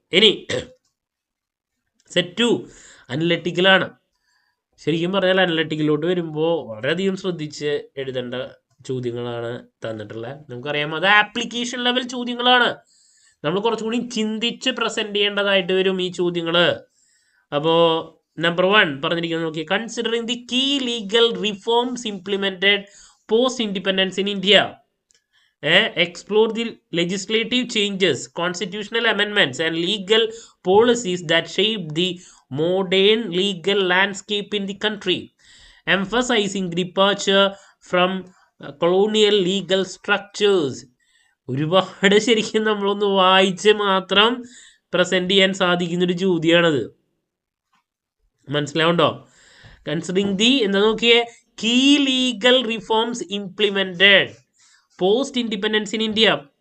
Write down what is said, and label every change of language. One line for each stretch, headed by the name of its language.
Malayalam: ഇനി സെറ്റ് 2 അനലറ്റിക്കലാണ്. ശരിക്കും പറഞ്ഞാൽ അനലറ്റിക്കലോട്ട് വരുമ്പോൾ വളരെയധികം ശ്രദ്ധിച്ച് എഴുതേണ്ട ചോദ്യങ്ങളാണ് തന്നിട്ടുള്ളത്. നമുക്കറിയാം അത് ആപ്ലിക്കേഷൻ ലെവൽ ചോദ്യങ്ങളാണ്. നമ്മൾ കുറച്ചുകൂടി ചിന്തിച്ച് പ്രസന്റ് ചെയ്യേണ്ടതായിട്ട് വരും ഈ ചോദ്യങ്ങൾ. അപ്പോൾ നമ്പർ 1 പറഞ്ഞിരിക്കുന്നത് നോക്കി,
English: Considering the key legal reforms implemented post independence in India, explore the legislative changes, constitutional amendments and legal policies that shape the modern legal landscape in the country, emphasizing the departure from colonial legal structures.
Malayalam: ഒരുപാട് ശരിക്കും നമ്മളൊന്ന് വായിച്ച് മാത്രം present ചെയ്യാൻ സാധിക്കുന്നൊരു ചോദ്യമാണത്. മനസ്സിലാവുണ്ടോ?
English: considering the
Malayalam: എന്താ നോക്കിയേ,
English: Key legal reforms implemented post independence in India.